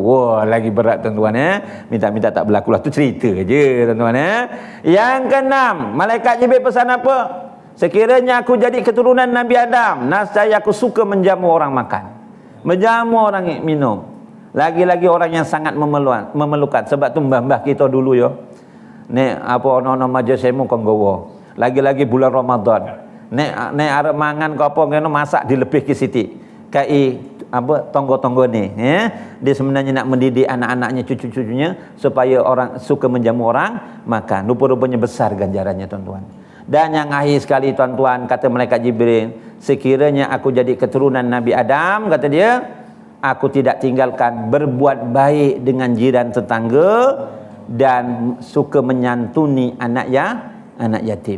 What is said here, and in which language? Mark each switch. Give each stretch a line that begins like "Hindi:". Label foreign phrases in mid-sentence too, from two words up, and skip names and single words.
Malay: Wah, lagi berat tuan-tuan Minta-minta tak berlaku lah, tu cerita je tuan-tuan Yang keenam, malaikat Jibril pesan apa? Sekiranya aku jadi keturunan Nabi Adam, nascaya aku suka menjamu orang makan, menjamu orang minum. Lagi-lagi orang yang sangat memerlukan.
Javanese: Sebab tu mbah-mbah kita dulu nek apa ono-ono majlis semu kon gowo.
Malay: Lagi-lagi bulan Ramadan.
Javanese: Nek arep mangan ke apa kena masak dilebih ke siti. Kai apa tonggo-tonggo
Malay: ni dia sebenarnya nak mendidik anak-anaknya, cucu-cucunya supaya orang suka menjamu orang makan. Rupa-rupanya besar ganjarannya tuan-tuan. Dan yang akhir sekali tuan-tuan, kata malaikat Jibril, sekiranya aku jadi keturunan Nabi Adam, kata dia, aku tidak tinggalkan berbuat baik dengan jiran tetangga dan suka menyantuni anak yatim.